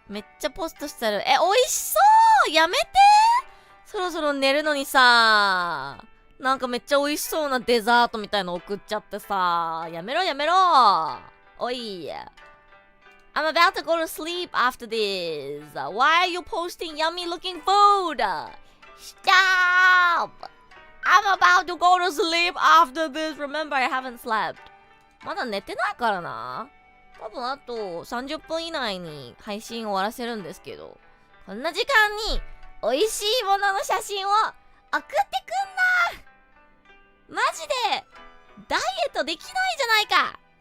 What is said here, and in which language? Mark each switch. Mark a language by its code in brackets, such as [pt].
[ja] めっちゃポストしてる。美味しそうやめてそろそろ寝るのにさ。なんかめっちゃ美味しそうなデザートみたいの送っちゃってさ。やめろ。おい。 [en] I'm about to go to sleep after this. Why are you posting yummy looking food? Stop! I'm about to go to sleep after this. Remember, I haven't slept. [ja] まだ寝てないからな。多分あと30分以内に配信終わらせるんですけど、こんな時間に美味しいものの写真を送ってくんな。マジでダイエットできないじゃないか。